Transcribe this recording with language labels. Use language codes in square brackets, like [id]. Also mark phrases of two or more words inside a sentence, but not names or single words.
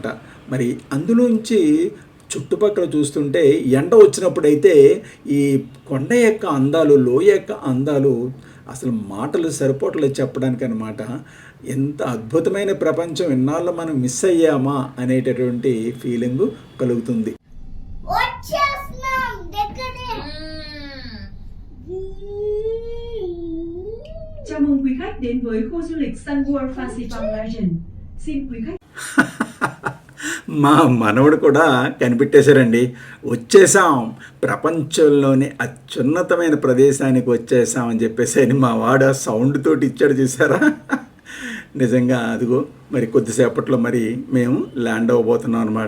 [te] మరి అందులోంచి చుట్టుపక్కల చూస్తుంటే ఎండ వచ్చినప్పుడైతే ఈ కొండ యొక్క అందాలు, లోయ యొక్క అందాలు అసలు మాటలు సరిపోవట్లేదు చెప్పడానికి అనమాట. ఎంత అద్భుతమైన ప్రపంచం ఇన్నాళ్ళు మనం మిస్ అయ్యామా అనేటటువంటి ఫీలింగ్ కలుగుతుంది. [vi] Chào mừng quý khách đến với khu du lịch Sun World Fancy Legend. Xin quý khách. [te] మా మనవడు కూడా కనిపెట్టేశారండి. వచ్చేసాం, ప్రపంచంలోని అత్యున్నతమైన ప్రదేశానికి వచ్చేసాం అని చెప్పేసి మా వాడు సౌండ్ తోటి ఇచ్చాడు, చూసారా? నిజంగా అదిగో మరి కొద్దిసేపట్లో మరి మేము ల్యాండ్ అవ్వబోతున్నాం అనమాట.